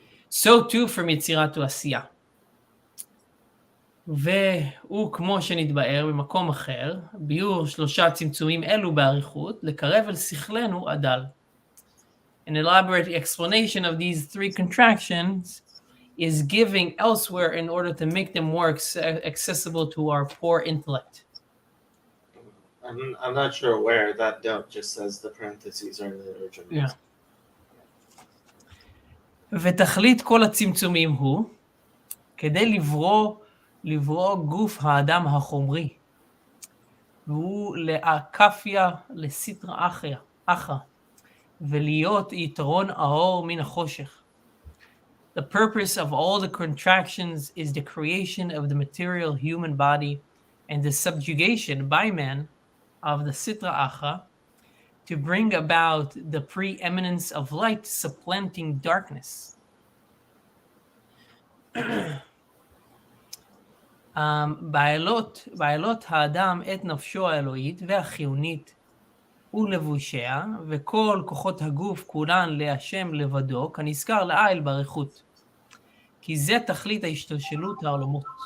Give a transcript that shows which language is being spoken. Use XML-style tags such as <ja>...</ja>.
<en>So too from יצירה to עשייה.</en> <he>והוא כמו שנתבאר במקום אחר, ביור שלושה צמצומים אלו באריכות, לקרב אל שכלנו עדל.</he> <en>An elaborate explanation of these three contractions is given elsewhere in order to make them more accessible to our poor intellect. I'm not sure where that note just says the parentheses are in the original. Yeah.</en> <he>ותכלית כל הצמצומים הוא כדי לברוא גוף האדם החומרי, והוא לאקפיה לסטרא אחרא, ולהיות יתרון האור מן החושך.</he> <en>The purpose of all the contractions is the creation of the material human body and the subjugation by man of the Sitra Achra to bring about the preeminence of light supplanting darkness.</en> <he>בעלות האדם את נפשו האלוהית והחיונית ולבושיה, וכל כוחות הגוף כולן להשם לבדו, כנזכר לעיל באריכות. כי זה תכלית ההשתלשלות העולמות.</he>